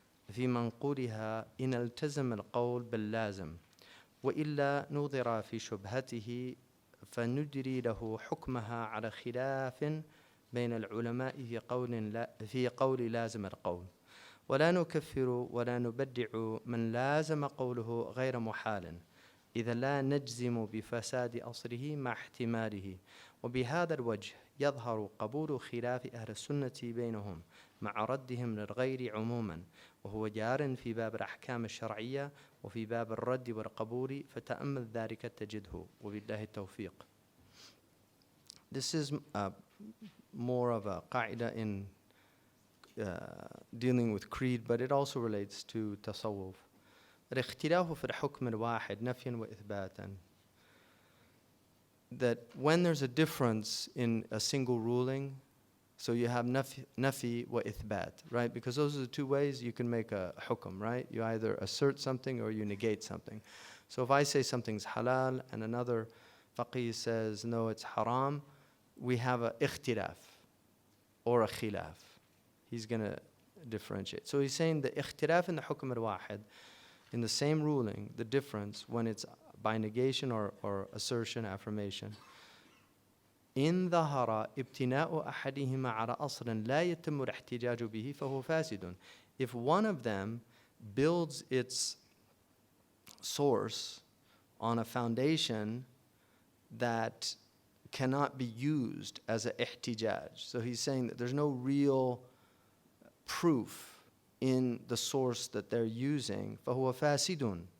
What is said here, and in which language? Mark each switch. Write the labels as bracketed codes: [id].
[ar] في منقولها إن التزم القول باللازم، وإلا نظر في شبهته فندري له حكمها على خلاف بين العلماء في قول لازم القول، ولا نكفر ولا نبدع من لازم قوله غير محال، إذا لا نجزم بفساد أصله مع احتماله. وبهذا الوجه يظهر قبول خلاف أهل السنة بينهم مع ردهم للغير عموما، وهو جار في باب الأحكام الشرعية وفي باب الرد والقبول، فتأمل ذلك تجده، وبالله التوفيق. [en] This is more of a qaida in dealing with creed, but it also relates to tasawwuf. [ar] الاختلاف في الحكم الواحد نفيا وإثباتا. [en] That when there's a difference in a single ruling, so you have nafi wa ithbat, right? Because those are the two ways you can make a hukm, right? You either assert something or you negate something. So if I say something's halal and another faqih says no, it's haram, we have a ikhtilaf or a khilaf. He's going to differentiate. So he's saying the ikhtilaf in the hukm al-wahid, in the same ruling, the difference when it's by negation or assertion, affirmation. [ar] إن ظهر ابتناء أحدهما على أصل لا يتم الاحتجاج به فهو فاسد. [en] If one of them builds its source on a foundation that cannot be used as an ihtijaj. So he's saying that there's no real proof in the source that they're using, [ar] فهو فاسد.